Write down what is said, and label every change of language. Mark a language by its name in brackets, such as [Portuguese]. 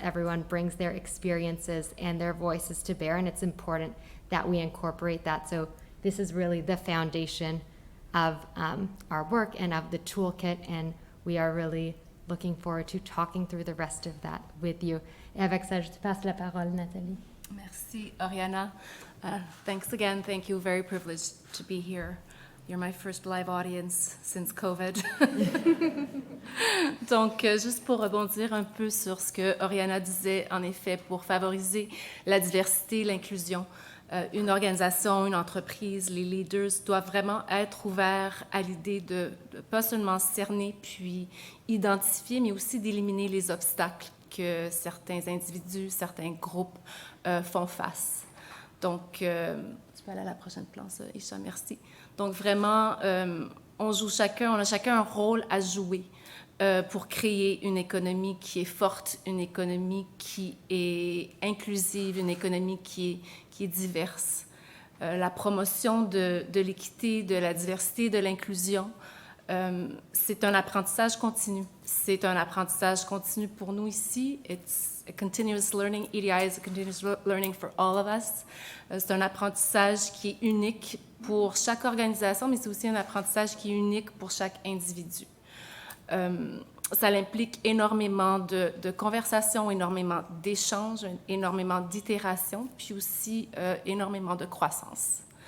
[English] Everyone brings their experiences and their voices to bear, and it's important that we incorporate that. So this is really the foundation of our work and of the toolkit, and we are really looking forward to talking through the rest of that with you. [French] Et avec ça, je te passe la parole, Nathalie. Merci, Oriana. [English] Thanks again. Thank you. Very privileged to be here. You're my first live audience since COVID. [French] Donc, juste pour rebondir un peu sur ce que Oriana disait, en effet, pour favoriser la diversité, l'inclusion, une organisation, une entreprise, les leaders doivent vraiment être ouverts à l'idée de pas seulement cerner puis identifier, mais aussi d'éliminer les obstacles que certains individus, certains groupes font face. Donc, tu peux aller à la prochaine planche, Isha, merci. Donc, vraiment, on a chacun un rôle à jouer pour créer une économie qui est forte, une économie qui est inclusive, une économie qui est diverse. La promotion de l'équité, de la diversité, de l'inclusion, c'est un apprentissage continu. C'est un apprentissage continu pour nous ici. [English] It's a continuous learning. EDI is a continuous learning for all of us. [French] C'est un apprentissage qui est unique pour chaque organisation, mais c'est aussi un apprentissage qui est unique pour chaque individu. Ça implique énormément de conversations, énormément d'échanges, énormément d'itérations, puis aussi énormément de croissance.